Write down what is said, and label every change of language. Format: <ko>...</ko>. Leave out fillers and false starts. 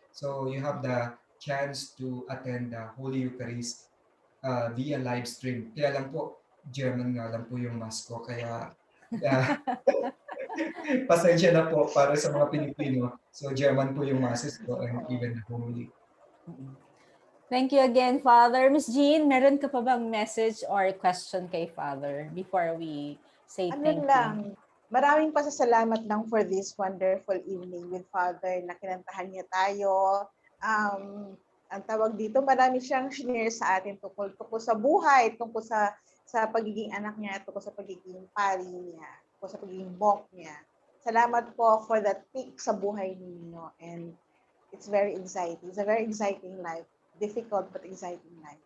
<en>So you have the chance to attend the Holy Eucharist via live stream.</en> <tl>Kaya lang po, German nga lang po yung mass ko. Kaya pasensya na po para sa mga Pilipino. So German po yung masses ko and even the Holy.</tl> <en>Thank you again, Father. Miss Jean,</en> <tl>meron ka pa bang</tl> <en>message or question kay Father before we say thank you?</en> <tl>Maraming pasasalamat lang for this wonderful evening with Father na kinantahan niya tayo. Ang tawag dito, marami siyang share sa atin tungkol sa buhay, tungkol sa pagiging anak niya, tungkol sa pagiging pari niya, tungkol sa pagiging monk niya. Salamat po for that peak sa buhay ninyo,</tl> <en>and it's very exciting. It's a very exciting life. Difficult but exciting life.</en>